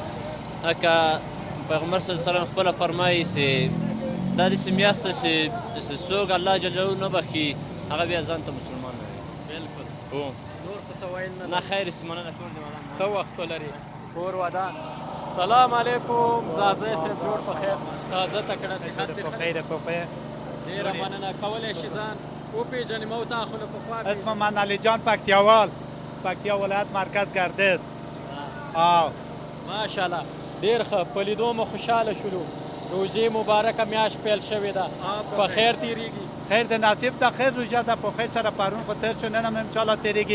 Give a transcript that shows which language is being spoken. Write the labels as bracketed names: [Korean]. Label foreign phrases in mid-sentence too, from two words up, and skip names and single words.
[Pashto] لکه پیغمبر صلی الله علیه وسلم خپله فرمایي چې دا داسې میاشت ده چې څوک الله جل جلاله نه بخښي هغه بیا ځان ته مسلمان نه وي. بلکل. نور خو څه ویل نه خیر استمانه کور دې ودان. ښه وخت ولري، کور ودان. سلام علیکم زازی صاحب، جوړ په خیر، تازه تکړه صحت دې ښه؟ ډېره مننه. کولی شي ځان وپېژنې؟ ما تا خو له پخوا [Persian] اسم من علی جان پکتیاوال، پکتیا ولایت مرکز گردش. [Pashto] ماشاءالله ډېر ښه، په لیدو مو خوشحاله شولو. روژې مبارکه میاشت پیل شوې ده، په خیر تېرېږي؟ خیر د نصیب ده، خیر روژه ده، په خیر سره پرون خو تېر شو، نن هم انشاءالله تېرېږي.